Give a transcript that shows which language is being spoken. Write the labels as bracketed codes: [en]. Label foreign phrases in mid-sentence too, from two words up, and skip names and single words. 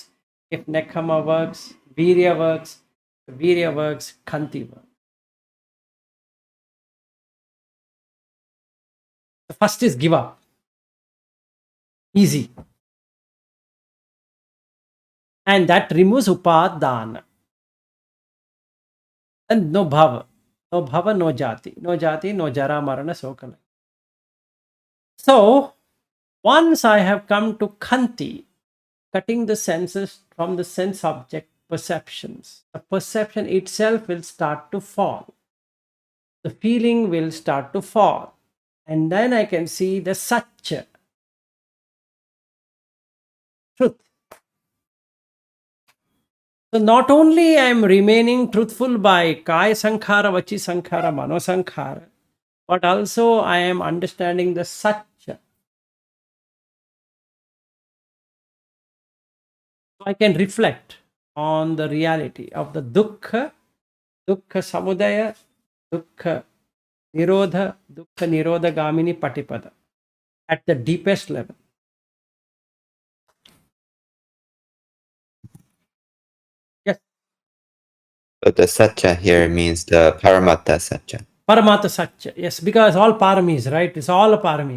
[en] If Nekkhama works, Viryā works, Khanti works. The first is give up. Easy. And that removes upadana. And no bhava. No bhava, no jati. [pi] No jati, no jara, marana, sokana. [en] So, once I have come to Khanti, cutting the senses from the sense object perceptions, the perception itself will start to fall. The feeling will start to fall. And then I can see the Sacca, truth. So not only I am remaining truthful by [pi] Kaya Sankhara, Vachi Sankhara, Mano Sankhara, [en] but also I am understanding the Sacca. So I can reflect on the reality of the [pi] Dukkha, Dukkha Samudaya, Dukkha Nirodha, Dukkha Nirodha Gamini Patipada [en] at the deepest level. Yes. But the Sacca here means the [pi] Paramatta Sacca. Paramata Sacca. [en] Yes, because all Paramis, right? It's all a Parami.